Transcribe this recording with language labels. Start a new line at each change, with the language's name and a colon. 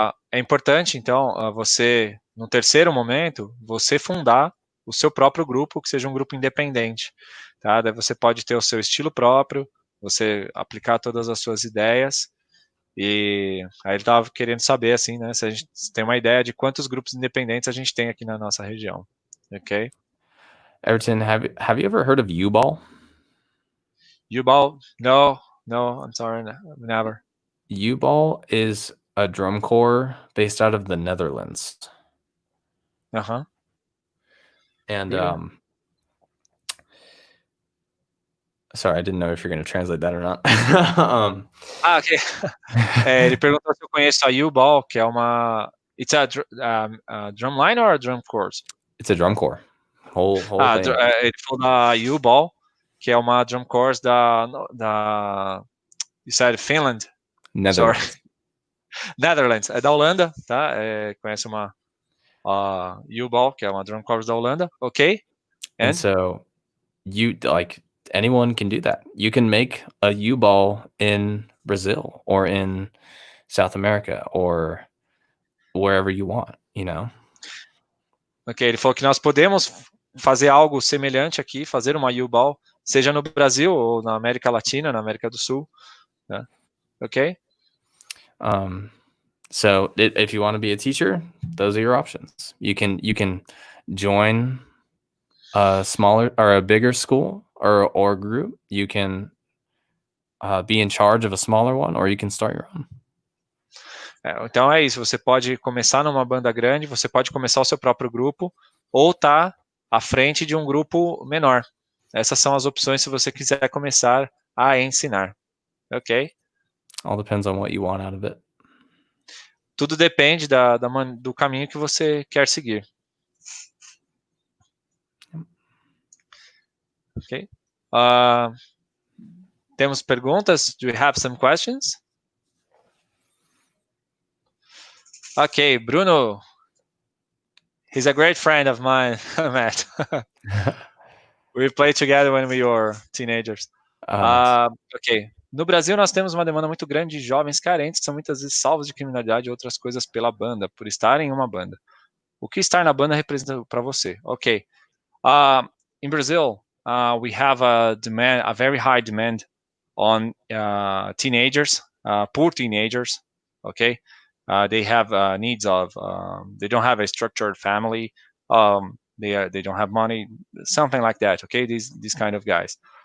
Portuguese: É importante, então, você, no terceiro momento, você fundar o seu próprio grupo, que seja um grupo independente. Tá? Daí você pode ter o seu estilo próprio, você aplicar todas as suas ideias. E aí ele estava querendo saber, assim, né, se a gente tem uma ideia de quantos grupos independentes a gente tem aqui na nossa região. Ok?
English: Everton, have you ever heard of U-Ball? U-Ball? No, I'm sorry, never. U-Ball is a drum corps based out of the Netherlands. Uh-huh. And Really? sorry, I didn't know if you're going to translate that or not. Ok.
Portuguese: Ele perguntou se eu conheço a U-Ball, que é uma...
English: It's a drumline or a drum course? It's a drum corps. Whole thing.
Portuguese: Ele falou da U-Ball, que é uma drum course da
English: you said
Portuguese: Finland?
English: Netherlands.
Portuguese: Sorry. Netherlands. É da Holanda, tá? Conhece uma U-Ball, que é uma drum course da Holanda. Ok.
English: And so anyone can do that. You can make a U-Ball in Brazil or in South America or wherever you want,
Portuguese: Ok, ele falou que nós podemos fazer algo semelhante aqui, fazer uma U-Ball, seja no Brasil ou na América Latina, na América do Sul, né? Ok?
English: So if you want to be a teacher, those are your options. You can join a smaller or a bigger school or group. You can be in charge of a smaller one, or you can start your own.
Portuguese: Então é isso, você pode começar numa banda grande, você pode começar o seu próprio grupo, ou estar à frente de um grupo menor. Essas são as opções se você quiser começar a ensinar. Ok?
English: All depends on what you want out of it.
Portuguese: Tudo depende do caminho que você quer seguir. Ok? Temos perguntas?
English: Do we have some questions? Okay, Bruno. He's a great friend of mine, Matt. We played together when we were teenagers. Nice. Ok.
Portuguese: No Brasil, nós temos uma demanda muito grande de jovens carentes que são muitas vezes salvos de criminalidade e outras coisas pela banda, por estarem em uma banda. O que estar na banda representa para você? Ok.
English: In Brazil, we have a very high demand on teenagers, poor teenagers. Okay. They have needs of, they don't have a structured family. They don't have money, something like that. Okay. These kind of guys.